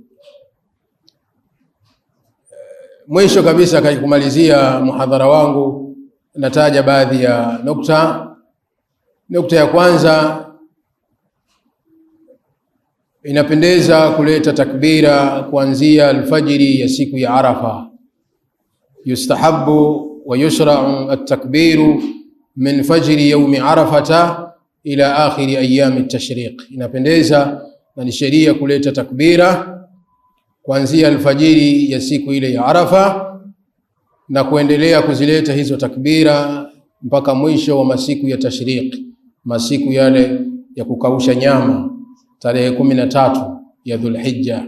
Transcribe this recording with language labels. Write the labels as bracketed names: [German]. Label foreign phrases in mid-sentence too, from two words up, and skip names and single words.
[Swahili] Mwisho kabisa, kumalizia muhadhara wangu, nataja baadhi ya nukta. Nukta ya kwanza, inapendeza kuleta takbira kuanzia alfajiri ya siku ya Arafa. [Arabic] يستحب ويشرع التكبير من فجر يوم عرفة إلى آخر أيام التشريق. [Swahili] Inapendeza na ni sheria kuleta takbira kuanzia alfajiri ya siku ile ya Arafa na kuendelea kuzileta hizo takbira mpaka mwisho wa masiku ya tashriq, masiku yale ya kukausha nyama, tarehe 13 ya Dhulhijja.